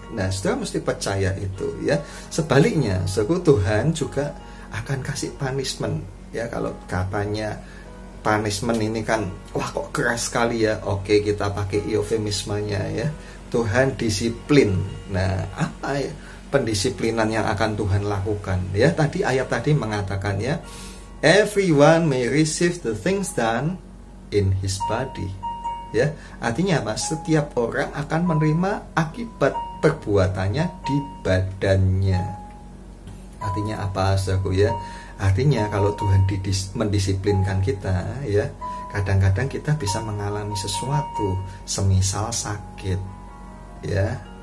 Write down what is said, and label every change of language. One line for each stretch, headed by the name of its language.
Indonesian: Nah, saudara mesti percaya itu ya. Sebaliknya, Tuhan juga akan kasih punishment ya. Kalau katanya punishment ini kan wah kok keras sekali ya. Oke, kita pakai eufemismenya ya. Tuhan disiplin. Nah, apa ya pendisiplinan yang akan Tuhan lakukan ya? Tadi ayat tadi mengatakan ya,
English: everyone may receive the things done in his body.
Indonesian: Ya, artinya apa? Setiap orang akan menerima akibat perbuatannya di badannya. Artinya apa, saudaraku ya? Artinya kalau Tuhan mendisiplinkan kita ya, kadang-kadang kita bisa mengalami sesuatu, semisal sakit. Ya.